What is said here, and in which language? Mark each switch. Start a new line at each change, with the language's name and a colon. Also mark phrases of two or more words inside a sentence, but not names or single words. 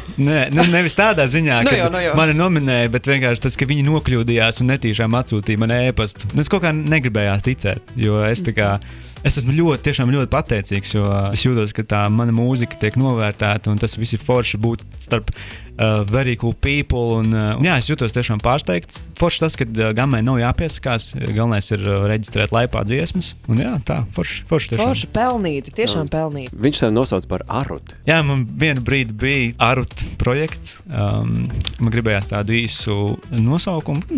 Latvian: Nevis tādā ziņā, ka mani nominēja, bet vienkārši tas, ka viņi nokļūdījās un netīšām atsūtīja man ēpastu. Es kaut kā negribējās ticēt, jo es esmu tiešām ļoti pateicīgs, jo es jūtos, ka tā mana mūzika tiek novērtēta un tas viss ir forši būt starp very cool people. Es jūtos tiešām pārsteigts. Forši tas, ka Gammai nav jāpiesakās, galvenais ir reģistrēt laipā dziesmas. Un forši tiešām. Forši pelnīti, tiešām pelnīti. Viņš tev nosauc par Arutu. Jā, man vienu brīdi bija Arut projekts. Man gribējās tādu īsu nosaukumu.